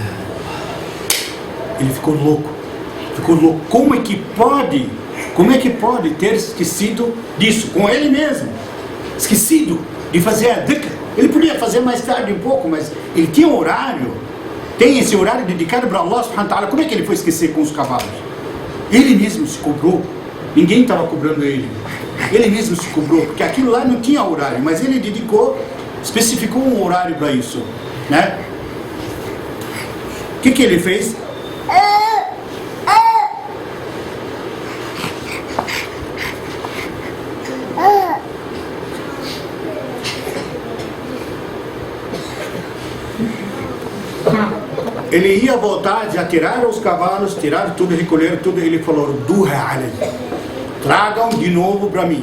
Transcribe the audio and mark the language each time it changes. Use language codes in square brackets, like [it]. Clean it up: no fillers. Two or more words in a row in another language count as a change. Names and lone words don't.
[pt] Ele ficou louco, como é que pode ter esquecido disso, com ele mesmo, esquecido de fazer a dhikr. Ele podia fazer mais tarde um pouco, mas ele tinha um horário, tem esse horário dedicado para [ar] الله سبحانه وتعالى. [pt] Como é que ele foi esquecer com os cavalos? Ele mesmo se cobrou, ninguém estava cobrando ele mesmo se cobrou, porque aquilo lá não tinha horário, mas ele dedicou, especificou um horário para isso, né? O que ele fez? Ele ia voltar, já tiraram os cavalos, tiraram tudo, recolheram tudo, ele falou, [ar] ردوها علي, [pt] tragam de novo para mim.